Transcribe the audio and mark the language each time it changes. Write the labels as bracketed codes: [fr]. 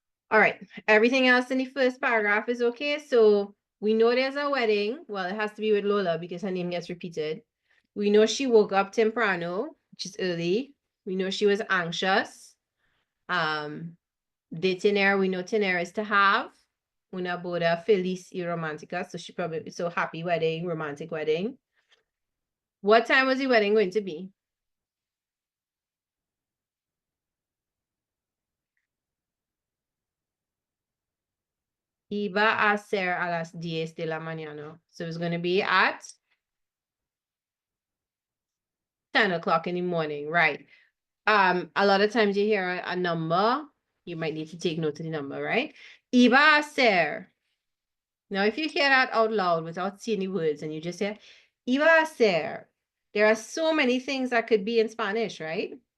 [en] All right, everything else in the first paragraph is okay. So we know there's a wedding. Well, it has to be with Lola because her name gets repeated. We know she woke up temprano, which is early. We know she was anxious. [es] De tener, [en] we know tener is to have. [es] Una boda feliz y romántica. [en] So she probably, so happy wedding, romantic wedding. What time was the wedding going to be? [es] Iba a ser a las 10 de la mañana. [en] So it's going to be at 10 o'clock in the morning, right? A lot of times you hear a number, you might need to take note of the number, right? [es] Iba a ser. [en] Now, if you hear that out loud without seeing the words and you just say, Iba a ser, there are so many things that could be in Spanish, right?